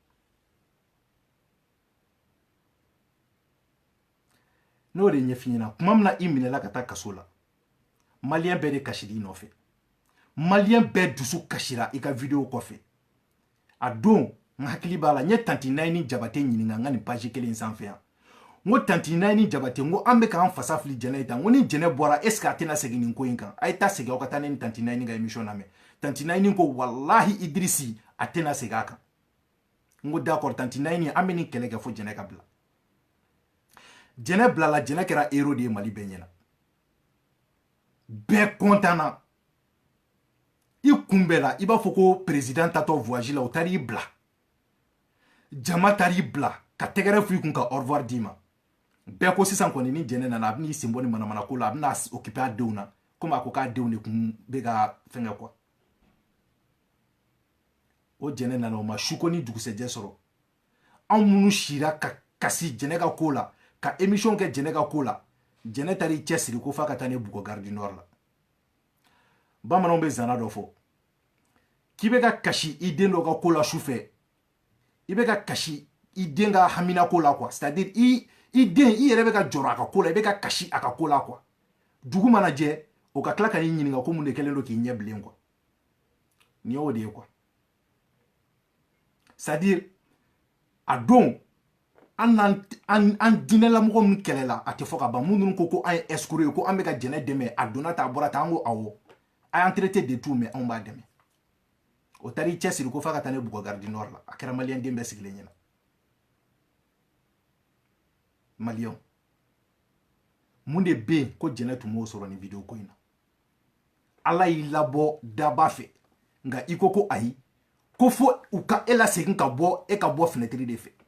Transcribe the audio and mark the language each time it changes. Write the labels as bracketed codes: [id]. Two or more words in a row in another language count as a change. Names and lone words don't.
[bm] n'o de ɲɛf'i ɲɛna kuma min na i minɛla ka taa kaso la maliyɛn bɛɛ de kasira i nɔfɛ maliyɛn bɛɛ dusu kasira i ka video kɔfɛ a don n hakili b'a la n ye tanti Nayini Jabate ɲininka n ka nin page kelen sanfɛ yan n ko tanti Nayini Jabate n ko an bɛ k'an fasa fili jɛnɛ ye tan n ko ni jɛnɛ bɔra [fr] est ce que [bm] a tɛna segin nin ko in kan a ye taa segin aw ka taa ne ni tanti Nayini ka émission lamɛn tanti Nayini ko walahi Idrisi a tɛna segin a kan n ko d'accord tanti Nayini an bɛ nin kɛlɛ kɛ fo jɛnɛ ka bila jɛnɛ bilala jɛnɛ kɛra héros de ye Mali bɛɛ ɲɛna bɛɛ content na i kunbɛla i b'a fɔ ko président tatɔ voyage la o taara i bila jama taara i bila ka tɛgɛrɛ f'i kun ka [fr] au revoir [bm] d'i ma bɛɛ ko sisan kɔni ni jɛnɛ nana a bɛn'i sen bɔ ni manamana ko la a bɛna occuper a denw na komi a ko k'a denw de kun bɛ ka fɛngɛ quoi o jɛnɛ nana o ma su ko ni dugusɛjɛ sɔrɔ anw minnu sira ka kasi jɛnɛ ka ko la ka émission kɛ jɛnɛ ka ko la jɛnɛ taara i cɛsiri ko f'a ka taa ne bugɔ Gare du Nord la bamananw bɛ zana dɔ fɔ k'i bɛ ka kasi i den dɔ ka ko la su fɛ i bɛ ka kasi i den ka hamina ko la quoi [fr] c'est à dire [bm] i den i yɛrɛ bɛ ka jɔrɔ a ka ko la i bɛ ka kasi a ka ko la quoi dugu mana jɛ o ka tila ka n'i ɲininka ko mun de kɛlen don k'i ɲɛ bilen quoi nin y'o de ye quoi [fr] c'est à dire [bm] a don an diinɛlamɔgɔ min kɛlɛla a tɛ fɔ ka ban minnu ko an ye escroc ye ko an bɛ ka jɛnɛ dɛmɛ a donna ta a bɔra ta an ko awɔ a y'an [fr] traité de tout [bm] mais anw b'a dɛmɛ o taara i cɛsiri ko f'a ka taa ne bugɔ Gare du Nord la a kɛra maliyɛn den bɛɛ sigilen ɲɛna maliyɛnw mun de bɛ yen ko jɛnɛ tun m'o sɔrɔ nin video ko in na ala y'i labɔ daba fɛ nka i ko ayi ko fo u ka e lasegin ka bɔ e ka bɔ fenêtre de fɛ